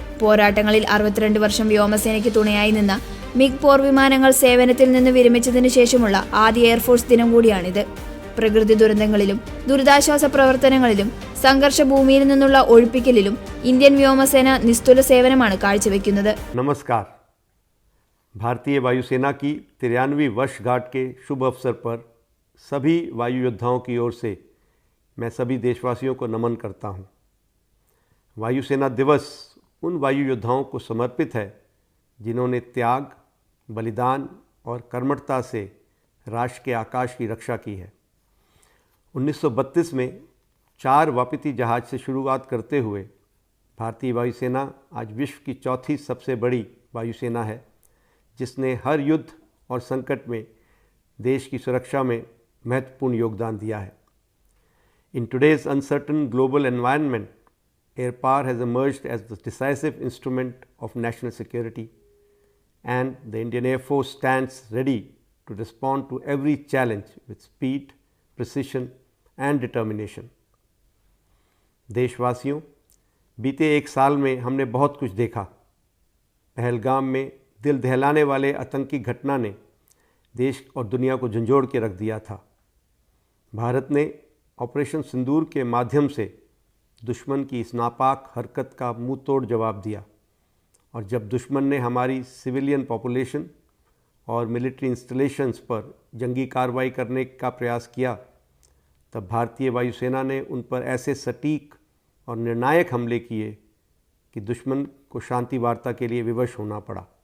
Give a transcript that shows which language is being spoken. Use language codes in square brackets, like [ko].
[ml] പോരാട്ടങ്ങളിൽ 62 വർഷം വ്യോമസേനയ്ക്ക് തുണയായി നിന്ന മിഗ് പോർ വിമാനങ്ങൾ സേവനത്തിൽ നിന്ന് വിരമിച്ചതിനു ശേഷമുള്ള ആദ്യ എയർഫോഴ്സ് ദിനം കൂടിയാണിത്. പ്രകൃതി ദുരന്തങ്ങളിലും ദുരിതാശ്വാസ പ്രവർത്തനങ്ങളിലും സംഘർഷ ഭൂമിയിൽ നിന്നുള്ള ഒഴിപ്പിക്കലിലും ഇന്ത്യൻ വ്യോമസേന നിസ്തുല സേവനമാണ് കാഴ്ചവെക്കുന്നത്. [hi] नमस्कार. भारतीय वायुसेना की 93वीं वर्षगांठ के शुभ अवसर पर सभी वायु योद्धाओं की ओर से मैं सभी देशवासियों को नमन करता हूं. वायुसेना दिवस उन वायु योद्धाओं को समर्पित है जिन्होंने त्याग, बलिदान और कर्मठता से राष्ट्र के आकाश की रक्षा की है. 1932 में 4 वापती जहाज से शुरुआत करते हुए भारतीय वायुसेना आज विश्व की चौथी सबसे बड़ी वायुसेना है, जिसने हर युद्ध और संकट में देश की सुरक्षा में महत्वपूर्ण योगदान दिया है. [en] In today's uncertain global environment, air power has emerged as the decisive instrument of national security, and the Indian Air Force stands ready to respond to every challenge with speed, precision and determination. [hi] देशवासियों, बीते 1 साल में हमने बहुत कुछ देखा. पहलगाम में दिल दहलाने वाले आतंकी घटना ने देश और दुनिया को झंझोड़ के रख दिया था. भारत ने ऑपरेशन सिंदूर के माध्यम से दुश्मन की इस नापाक हरकत का मुंह तोड़ जवाब दिया, और जब दुश्मन ने हमारी सिविलियन पॉपुलेशन और मिलिट्री इंस्टॉलेशंस पर जंगी कार्रवाई करने का प्रयास किया, तब भारतीय वायुसेना ने उन पर ऐसे सटीक और निर्णायक हमले किए कि दुश्मन को शांति वार्ता के लिए विवश होना पड़ा.